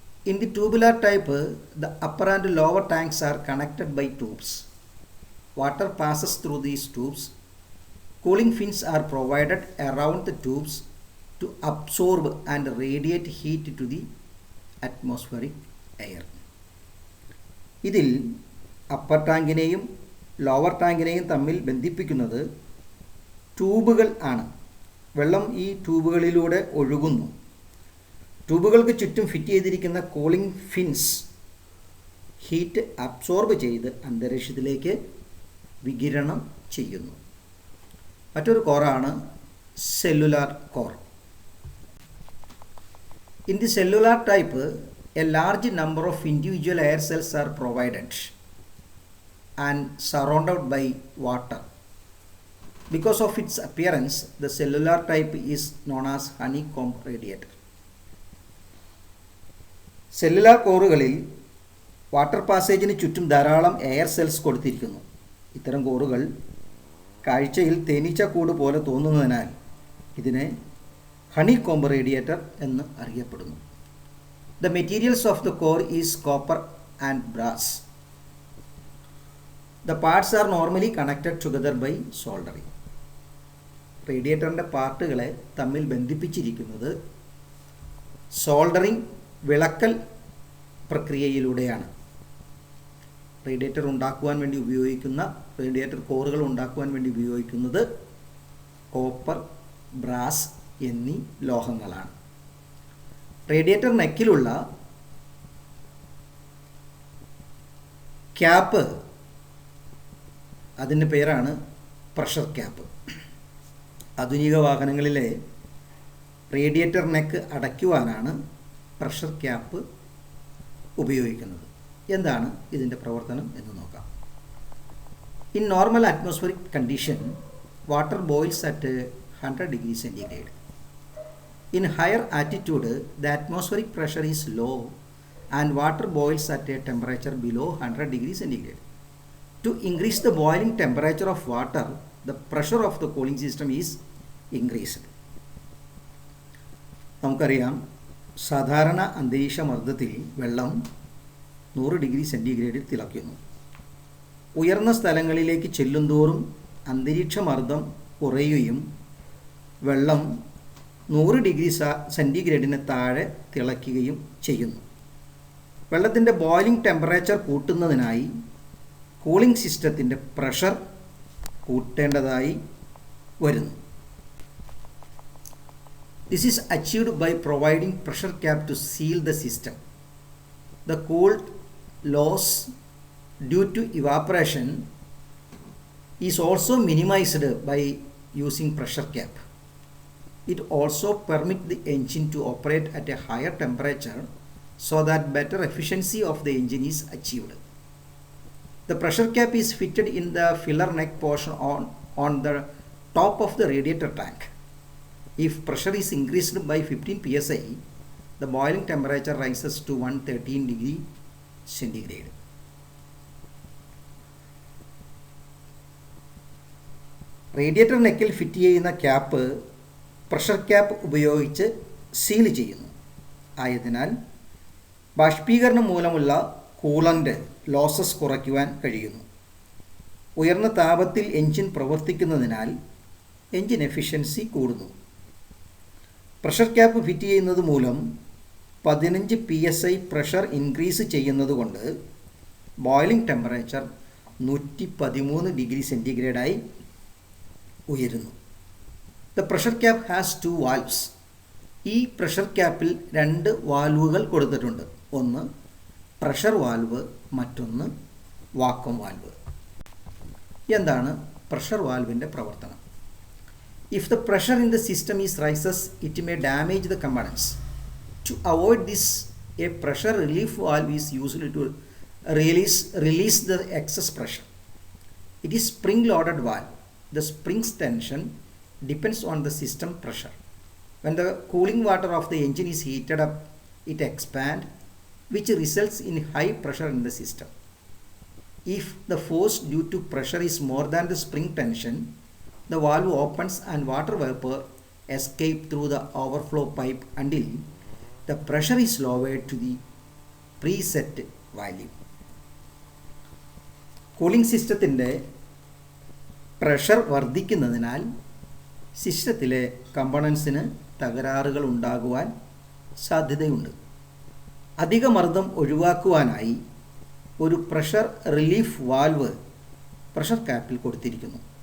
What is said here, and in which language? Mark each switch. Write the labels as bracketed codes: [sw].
[en] In the tubular type, the upper and lower tanks are connected by tubes. Water passes through these tubes. Cooling fins are provided around the tubes to absorb and radiate heat to the atmospheric air. [ml] ഇതിൽ upper ടാങ്കിനെയും lower ടാങ്കിനെയും തമ്മിൽ ബന്ധിപ്പിക്കുന്നത് ട്യൂബുകൾ ആണ്. വെള്ളം ഈ ട്യൂബുകളിലൂടെ ഒഴുകുന്നു. ട്യൂബുകൾക്ക് ചുറ്റും fit ചെയ്തിരിക്കുന്ന കൂളിംഗ് ഫിൻസ് ഹീറ്റ് അബ്സോർബ് ചെയ്ത് അന്തരീക്ഷത്തിലേക്ക് വികിരണം ചെയ്യുന്നു. മറ്റൊരു കോറാണ് cellular core. [en] In the cellular type, a large number of individual air cells are provided and surrounded by water. Because of its appearance, the cellular type is known as honeycomb radiator. [ml] Cellular കോറുകളിൽ water പാസേജിന് ചുറ്റും ധാരാളം air cells കൊടുത്തിരിക്കുന്നു. ഇത്തരം കോറുകൾ കാഴ്ചയിൽ തേനീച്ചക്കൂട് പോലെ തോന്നുന്നതിനാൽ ഇതിനെ honeycomb radiator എന്ന് അറിയപ്പെടുന്നു. [en] The materials of the core is copper and brass. The parts are normally connected together by soldering. [ml] റേഡിയേറ്ററിൻ്റെ പാർട്ടുകളെ തമ്മിൽ ബന്ധിപ്പിച്ചിരിക്കുന്നത് സോൾഡറിംഗ്, വിളക്കൽ പ്രക്രിയയിലൂടെയാണ്. റേഡിയേറ്റർ ഉണ്ടാക്കുവാൻ വേണ്ടി ഉപയോഗിക്കുന്ന റേഡിയേറ്റർ കോറുകൾ ഉണ്ടാക്കുവാൻ വേണ്ടി ഉപയോഗിക്കുന്നത് കോപ്പർ, ബ്രാസ് എന്നീ ലോഹങ്ങളാണ്. റേഡിയേറ്റർ നെക്കിലുള്ള ക്യാപ്പ്, അതിൻ്റെ പേരാണ് പ്രഷർ ക്യാപ്പ്. ആധുനിക വാഹനങ്ങളിലെ റേഡിയേറ്റർ നെക്ക് അടയ്ക്കുവാനാണ് പ്രഷർ ക്യാപ്പ് ഉപയോഗിക്കുന്നത്. എന്താണ് ഇതിൻ്റെ പ്രവർത്തനം എന്ന് നോക്കാം. [en] In normal atmospheric condition, water boils at 100 degrees centigrade. In higher altitude, the atmospheric pressure is low and water boils at a temperature below 100 degrees centigrade. To increase the boiling temperature of water, the pressure of the cooling system is increased. [ml] നമുക്കറിയാം, സാധാരണ അന്തരീക്ഷ മർദ്ദത്തിൽ വെള്ളം 100 degree സെൻറ്റിഗ്രേഡിൽ തിളയ്ക്കുന്നു. ഉയർന്ന സ്ഥലങ്ങളിലേക്ക് ചെല്ലുന്തോറും അന്തരീക്ഷ മർദ്ദം കുറയുകയും വെള്ളം 100 ഡിഗ്രി സെൻറ്റിഗ്രേഡിന് താഴെ തിളയ്ക്കുകയും ചെയ്യുന്നു. വെള്ളത്തിൻ്റെ ബോയിലിംഗ് ടെമ്പറേച്ചർ കൂട്ടുന്നതിനായി കൂളിംഗ് സിസ്റ്റത്തിൻ്റെ പ്രഷർ കൂട്ടേണ്ടതായി വരുന്നു. [en] This is achieved by providing pressure cap to seal the system. The cold loss due to evaporation is also minimized by using pressure cap. It also permits the engine to operate at a higher temperature so that better efficiency of the engine is achieved. The pressure cap is fitted in the filler neck portion on the top of the radiator tank. If pressure is increased by 15 psi, the boiling temperature rises to 113 degree centigrade. [ml] Radiator നെക്കിൽ fit ചെയ്യുന്ന cap pressure cap ഉപയോഗിച്ച് seal ചെയ്യുന്നു. ആയതിനാൽ ബാഷ്പീകരണം മൂലമുള്ള coolant losses കുറയ്ക്കുവാൻ കഴിയുന്നു. ഉയർന്ന താപത്തിൽ engine പ്രവർത്തിക്കുന്നതിനാൽ engine efficiency കൂടുന്നു. Pressure cap fit ചെയ്യുന്നത് മൂലം 15 PSI പ്രഷർ ഇൻക്രീസ് ചെയ്യുന്നതുകൊണ്ട് ബോയിലിംഗ് ടെമ്പറേച്ചർ 113 ഡിഗ്രി സെൻറ്റിഗ്രേഡായി ഉയരുന്നു. [en] The pressure cap has 2 valves. [ml] ഈ പ്രഷർ ക്യാപ്പിൽ 2 വാൽവുകൾ കൊടുത്തിട്ടുണ്ട്. ഒന്ന് പ്രഷർ വാൽവ്, മറ്റൊന്ന് വാക്വം വാൽവ്. എന്താണ് പ്രഷർ വാൽവിൻ്റെ പ്രവർത്തനം? [en] If the pressure in the system is rises, it may damage the components. To avoid this, a pressure relief valve is used to release the excess pressure. It is spring-loaded valve. The spring's tension depends on the system pressure. When the cooling water of the engine is heated up, it expands, which results in high pressure in the system. If the force due to pressure is more than the spring tension, the valve opens and water vapor escape through the overflow pipe until the pressure is lowered to the preset value. [ml] Cooling സിസ്റ്റത്തിൻ്റെ pressure വർദ്ധിക്കുന്നതിനാൽ സിസ്റ്റത്തിലെ കമ്പണൻസിന് തകരാറുകൾ ഉണ്ടാകുവാൻ സാധ്യതയുണ്ട്. അധിക മർദ്ദം ഒഴിവാക്കുവാനായി ഒരു pressure relief valve pressure ക്യാപ്പിൽ കൊടുത്തിരിക്കുന്നു.